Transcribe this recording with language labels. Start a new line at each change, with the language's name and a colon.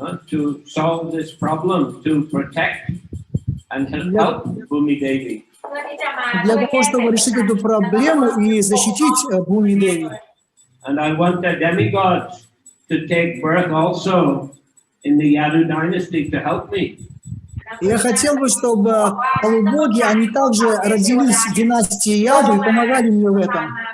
English: To solve this problem, to protect and help Bhumi Devi.
Russian: Для того, чтобы решить эту проблему и защитить Бхуми Деви.
English: And I want the demigods to take birth also in the Yadu dynasty to help me.
Russian: Я хотел бы, чтобы полубоги, они также родились в династии Яду и помогали мне в этом.